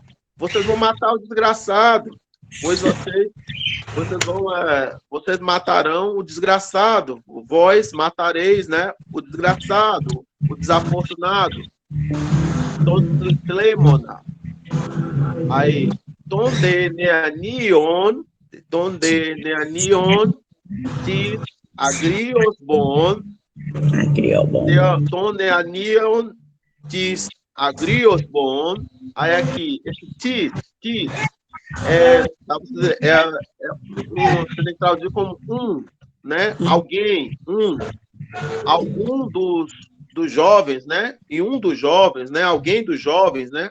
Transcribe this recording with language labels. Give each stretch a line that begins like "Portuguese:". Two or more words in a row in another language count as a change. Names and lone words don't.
Portuguese: Vocês vão matar o desgraçado, pois vocês matarão o desgraçado. Vós matareis, né? O desgraçado, o desafortunado. Tlemona. Aí,
Greek: τόνδε νεανίων, τις άγριος βων, τόνδε νεανίων, τις άγριος βων.
Portuguese: Aí aqui, esse tis você tem que traduzir como né? Alguém, algum dos jovens, né? E um dos jovens, né? Alguém dos jovens, né?